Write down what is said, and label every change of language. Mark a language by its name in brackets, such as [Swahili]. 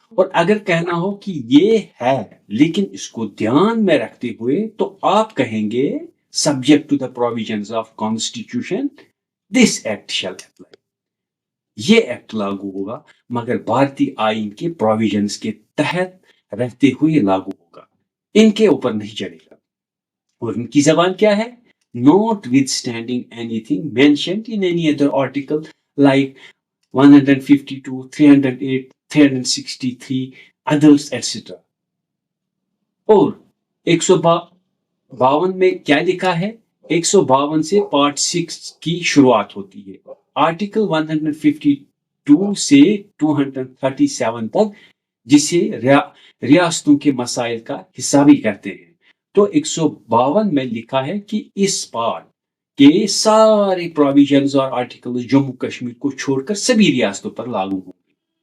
[Hindi] और अगर कहना हो कि ये है लेकिन इसको ध्यान में रखते हुए, तो आप कहेंगे [English] subject to the provisions of constitution this act shall apply। [Hindi] ये एक्ट लागू होगा, मगर भारतीय आईन के प्रोविजंस के तहत रहते हुए लागू होगा, इनके ऊपर नहीं चलेगा। और उनकी जबान क्या है? [English] Notwithstanding anything mentioned in any other article like 152, 308, 363, others, etc. [Hindi] और 152 में क्या लिखा है? 152 से पार्ट 6 की शुरुआत होती है। आर्टिकल 152 से 237 तक, जिसे रियासतों के मसाइल का हिस्सा भी कहते हैं। तो 152 में लिखा है कि इस पार्ट के सारे प्रोविजंस और आर्टिकल जम्मू कश्मीर को छोड़कर सभी रियासतों पर लागू होंगे।